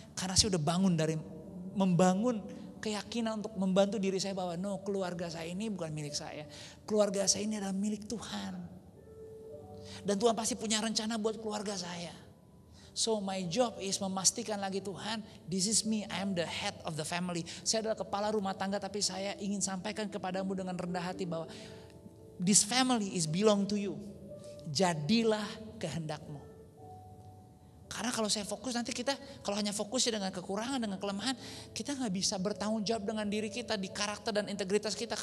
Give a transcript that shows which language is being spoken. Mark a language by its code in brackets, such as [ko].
[id] Karena saya udah membangun keyakinan untuk membantu diri saya bahwa keluarga saya ini bukan milik saya. Keluarga saya ini adalah milik Tuhan. Dan Tuhan pasti punya rencana buat keluarga saya. [en] So my job is memastikan lagi Tuhan, this is me, I am the head of the family. [id] Saya adalah kepala rumah tangga, tapi saya ingin sampaikan kepadamu dengan rendah hati bahwa this family is belong to you. Jadilah kehendakmu. Karena kalau saya fokus nanti kita, kalau hanya fokusnya dengan kekurangan, dengan kelemahan, kita gak bisa bertanggung jawab dengan diri kita di karakter dan integritas kita.